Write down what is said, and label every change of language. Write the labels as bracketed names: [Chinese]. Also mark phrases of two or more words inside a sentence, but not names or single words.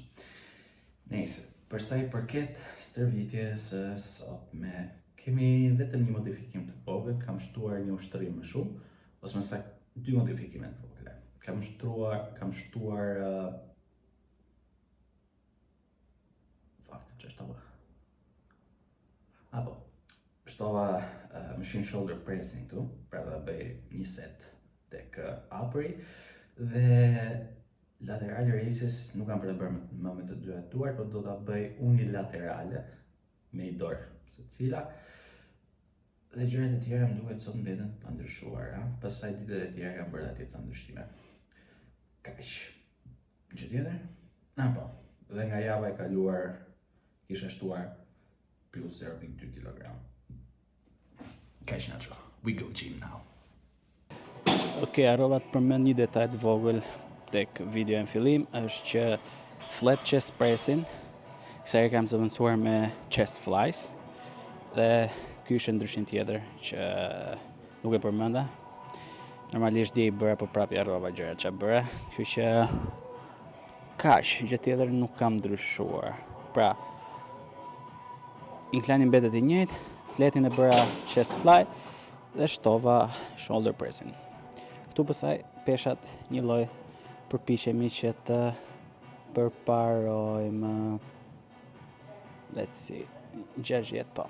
[Albanian] Nëse, për sa i përket stërvitjes së sotme, kemi vetëm një modifikim të vogël, kam shtuar një ushtrim më shumë, ose më saktë dy modifikime të vogla. Kam shtuar shtova [English] machine shoulder pressing [Albanian] këtu, pra da bëj një set tek upri, dhe [English] lateral raises [Albanian] nuk kam për të bërë më me të dyja duart, por do ta bëj unilaterale me një dorë secila. Dhe gjërat e tjera më duket sot mbeten pa ndryshuara, pastaj ditët e tjera kam bërë atje ca ndryshime. Kaq. Gjë tjetër? Po. Dhe nga java e kaluar kisha shtuar plus 0.2 kg. Kaq nacho. [English] We go gym now. [Albanian] Okej, harrova të përmend një detaj të vogël tek video në fillim, është që [English] flat chest pressin, [Albanian] kësaj e kam zëvendësuar me [English] chest flies, [Albanian] dhe ky është ndryshim tjetër që nuk e përmenda. Normalisht dje i bëra, po prapë i harrova gjërat që bëra, kështu që kaq, gjë tjetër nuk kam ndryshuar. Pra, incline mbetet i njëjtë, fletin e bëra [English] chest fly [Albanian] dhe shtova [English] shoulder pressing. [Albanian] Këtu pastaj peshat një lloj përpiqemi që të përparojmë, [English] let's see, 60 po.